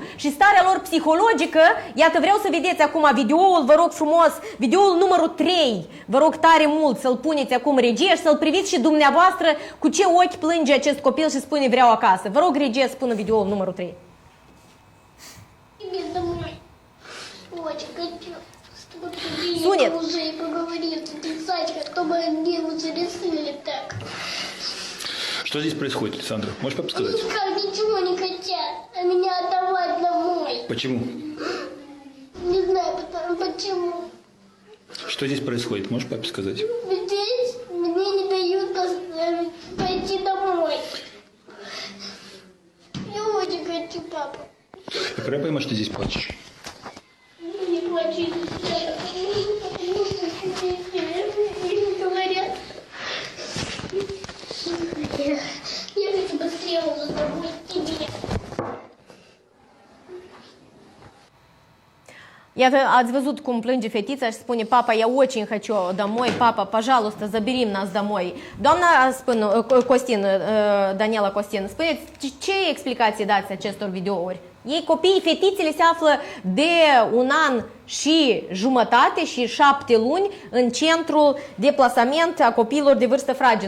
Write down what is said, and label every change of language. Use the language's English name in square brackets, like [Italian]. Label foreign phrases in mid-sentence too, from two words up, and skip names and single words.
[Romanian] Și starea lor psihologică, iată vreau să vedeți acum videoul, vă rog frumos, videoul numărul 3, vă rog tare mult să-l puneți acum, regie, și să-l priviți și dumneavoastră cu ce ochi plânge acest copil și spune vreau acasă. Vă rog, regie, să pună videoul numărul 3. Sunet. [Russian] Что здесь происходит, Александра? Можешь подсказать? Никак ничего не хотят, а меня отдавать домой. Почему? Не знаю почему. Что здесь происходит? Можешь папе сказать? Здесь мне не дают пойти домой. Я очень хочу, папа. Я правильно понимаю, что ты здесь плачешь? Не плачу, потому что мне говорят. Я хочу быстрее уже домой к тебе. [Romanian] Iată, ați văzut cum plânge fetița și spune, papa, [Russian] я очень хочу домой, папа, пожалуйста, забери нас домой. [Romanian] Doamna Costin, Daniela Costin, spuneți, ce explicații dați acestor videouri? Ei, copiii, fetițele se află de 1 an și jumătate și 7 luni în centrul de plasament a copiilor de vârstă fragedă.